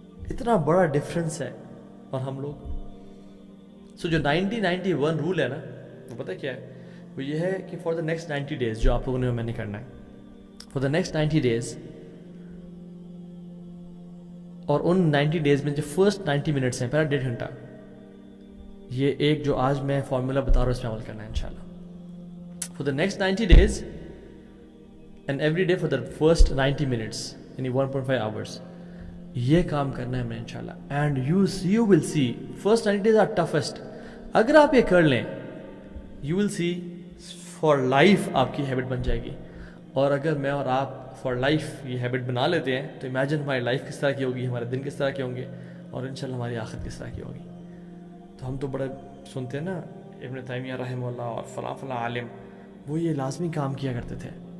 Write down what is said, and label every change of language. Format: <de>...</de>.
<ur>اتنا بڑا ڈفرینس ہے. اور ہم لوگ جو 90-91 رول ہے نا، وہ پتہ کیا ہے؟ وہ یہ ہے کہ</ur> <en>for the next 90 days</en> <ur>جو آپ لوگوں نے میں نے کرنا ہے، فار دا نیکسٹ 90 ڈیز، اور ان 90 ڈیز میں جو</ur> <en>first 90 minutes</en> <ur>ہیں، پہلا 1.5 گھنٹہ، یہ ایک جو آج میں فارمولا بتا رہا ہوں اس پہ عمل کرنا ہے انشاءاللہ.</ur> <en>For the next 90 days and every day for the first 90 minutes</en> <ur>یعنی</ur> <en>1.5 hours</en> <ur>یہ کام کرنا ہے ہمیں انشاءاللہ.</ur> <en>and you will see first 90 days are toughest.</en> <ur>اگر آپ یہ کر لیں</ur> <en>you will see for life</en> <ur>آپ کی ہیبٹ بن جائے گی. اور اگر میں اور آپ</ur> <en>for life</en> <ur>یہ ہیبٹ بنا لیتے ہیں تو imagine ہماری لائف کس طرح کی ہوگی، ہمارے دن کس طرح کے ہوں گے، اور انشاءاللہ ہماری آخرت کس طرح کی ہوگی. تو ہم تو بڑے سنتے ہیں نا ابن تیمیہ رحمہ اللہ اور فلاں فلاں عالم، وہ یہ لازمی کام کیا کرتے تھے.</ur>